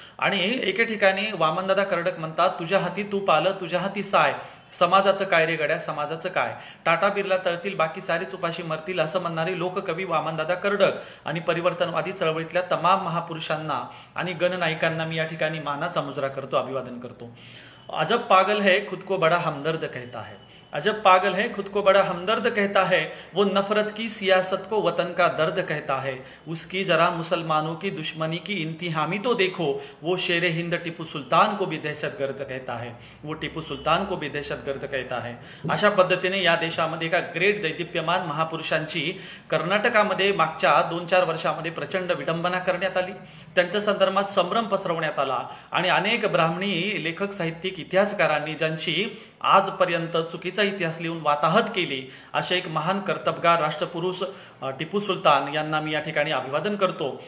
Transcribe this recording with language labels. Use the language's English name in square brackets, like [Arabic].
[Marathi] आणि एके ठिकाणी वामनदादा कर्डक म्हणतात, तुझ्या हाती तूप आलं, तुझ्या हाती साय, समाजाचं काय रे गड्या, समाजाचं काय, टाटा बिर्ला तळतील बाकी सारेच उपाशी मरतील असं म्हणणारे लोककवी वामनदादा कर्डक आणि परिवर्तनवादी चळवळीतल्या तमाम महापुरुषांना आणि गणनायकांना मी या ठिकाणी मानाचा मुजरा करतो, अभिवादन करतो. [Hindi] अजब पागल है खुद को बड़ा हमदर्द कहता है, अजब पागल है खुद को बड़ा हमदर्द कहता है, वो नफरत की सियासत को वतन का दर्द कहता है, उसकी जरा मुसलमानों की दुश्मनी की इंतहामी तो देखो, वो शेर हिंद टिपू सुलतान को भी दहशतगर्द कहता है, वो टिपू सुलतान को भी दहशतगर्द कहता है. [Marathi] अशा पद्धतीने या देशामध्ये एका ग्रेट दैदिप्यमान महापुरुषांची कर्नाटकामध्ये मागच्या 2-4 वर्षामध्ये प्रचंड विडंबना करण्यात आली, त्यांच्या संदर्भात संभ्रम पसरवण्यात आला आणि अनेक ब्राह्मणी लेखक साहित्यिक इतिहासकारांनी ज्यांची आजपर्यंत चुकीचा इतिहास लिहून वाताहत केली असे एक महान कर्तबगार राष्ट्रपुरुष टिपू सुलतान यांना मी या ठिकाणी अभिवादन करतो.